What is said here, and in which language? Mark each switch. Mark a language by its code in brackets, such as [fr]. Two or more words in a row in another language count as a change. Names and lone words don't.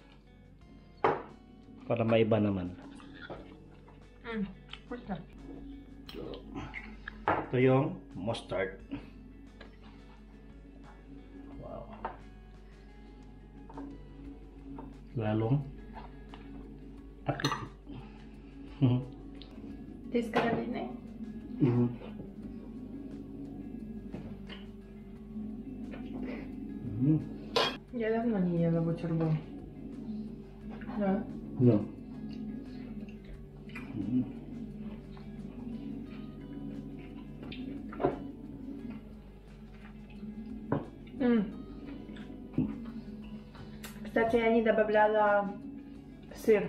[tl] Para maiba naman. Ito yung mustard. Wow. Lalong appetit. [ru] Ты с Каролиной? Я давно не ела бутерброд. Да? Да. Кстати, я не добавляла сыр.